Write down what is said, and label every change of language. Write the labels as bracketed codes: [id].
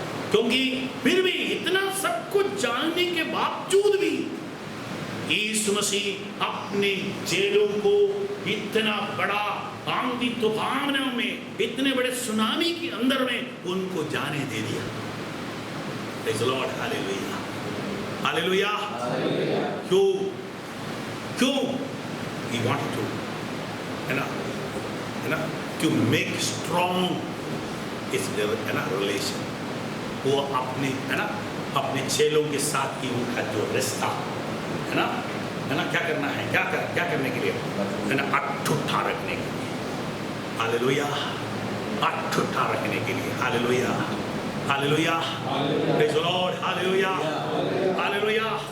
[hi] क्योंकि फिर भी इतना सब कुछ जानने के बावजूद भी यीशु मसीह अपने चेलों को इतना बड़ा आंधी तूफानों में, इतने बड़े सुनामी के अंदर में उनको जाने दे दिया। [en] Praise the Lord, hallelujah, hallelujah. [hi] क्यों [en] he wanted to, [hi] है ना, [en] to make strong [hi] इस रिलेशन, वो अपने चेलों के साथ की उनका जो रिश्ता है ना, क्या करना है, क्या करने के लिए, है ना, अटूटा रखने के लिए, हालेलुया, अटूटा रखने के लिए, hallelujah, hallelujah, [en] praise the Lord, [hi] hallelujah, hallelujah.